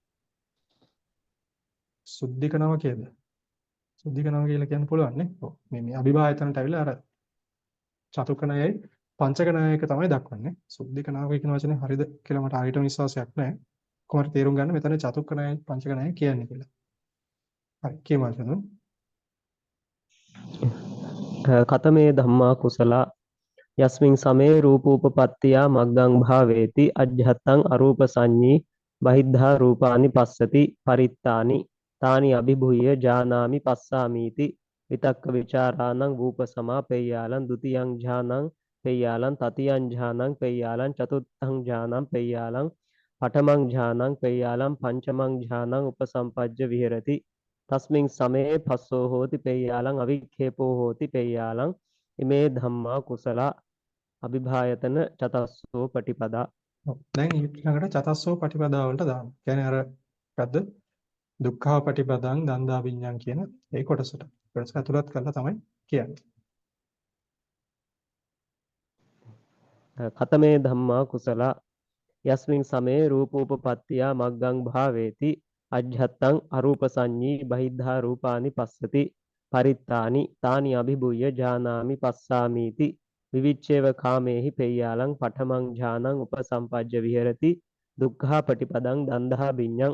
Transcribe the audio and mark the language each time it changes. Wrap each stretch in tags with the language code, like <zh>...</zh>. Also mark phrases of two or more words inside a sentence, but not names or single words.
<si>සුද්ධික නවකයද? සුද්ධික නවක කියලා කියන්න පුළුවන් නේ. ඔව් මේ අභිභායතනට ඇවිල්ලා අර චතුක්ක ණයයි පංචක ණයක තමයි දක්වන්නේ. සුද්ධික නවක කියන වචනේ හරිද කියලා මට හරියටම විශ්වාසයක් නැහැ. කොහොමද තේරුම් ගන්න මෙතන චතුක්ක ණයයි පංචක ණයයි කියන්නේ කියලා. හරි කියමු අද.</si> <pi>කතමේ ධම්මා කුසලා යස්මින් සමේ රූපෝපපත්තියා මග්ගං භාවේති අජ්ජත්තං අරූප සංඤී බහිද්ධා රූපානි පස්සති පරිත්තානි තානි අභිභූය ජානාමි පස්සාමීති විතක්ක විචාරාණං රූපසමා පෙය්‍යාලං ဒ ුතියං ඥානං පෙය්‍යාලං තතියං ඥානං පෙය්‍යාලං චතුත්ථං ඥානං පෙය්‍යාලං පඨමං ඥානං පෙය්‍යාලං පංචමං ඥානං උපසම්පජ්ජ විහෙරති තස්මින් සමේ පස්සෝ හෝති පෙය්‍යාලං අවික්ඛේපෝ හෝති පෙය්‍යාලං ඉමේ ධම්මා කුසලා අභිභායතන චතස්සෝ පටිපදා.</pi> <si>ඔව් දැන් ඊළඟට</si> <pi>චතස්සෝ පටිපදා</pi> <si>වලට දාන්න. කියන්නේ අර මොකද්ද?</si> <pi>දුක්ඛා පටිපදං දන්දා විඤ්ඤාණ</pi> <si>කියන ඒ කොටසට. කොටස ඇතුළත් කරලා තමයි කියන්නේ.</si> <pi>කතමේ ධම්මා කුසලා යස්මින් සමේ රූපෝපපත්තියා මග්ගං භාවේති අජ්ජත්තං අරූප සංඤී බහිද්ධා රූපානි පස්සති පරිත්තානි තානි අභිභූය ජානාමි පස්සාමීති විවිච්ඡේව කාමේහි පෙය්‍යාලං පඨමං ඥානං උපසම්පජ්ජ විහෙරති දුක්ඛා පටිපදං දන්දහා විඤ්ඤං</pi>